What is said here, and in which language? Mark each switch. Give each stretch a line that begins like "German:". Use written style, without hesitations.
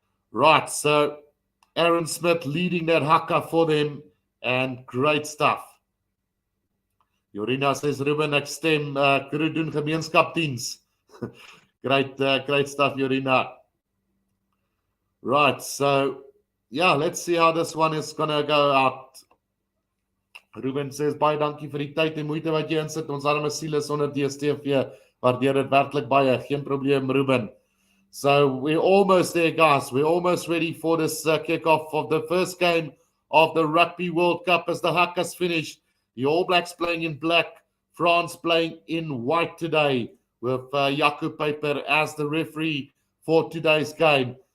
English: Right, so Aaron Smith leading that haka for them, and great stuff.
Afrikaans: Jorina says, Ruben, ek stem, Kuru doen gemeenskapdiens.
English: Great stuff, Jorina. Right, so, yeah, let's see how this one is going to go out.
Afrikaans: Ruben says, baie dankie vir die tyd en moeite wat jy insit. Ons arme siel is onder DStv. Waardeer dit werklik baie. Geen probleem, Ruben.
English: So we're almost there, guys. We're almost ready for this kickoff of the first game of the Rugby World Cup as the Hakas finish. The All Blacks playing in black, France playing in white today with Jaco Peyper as the referee for today's game.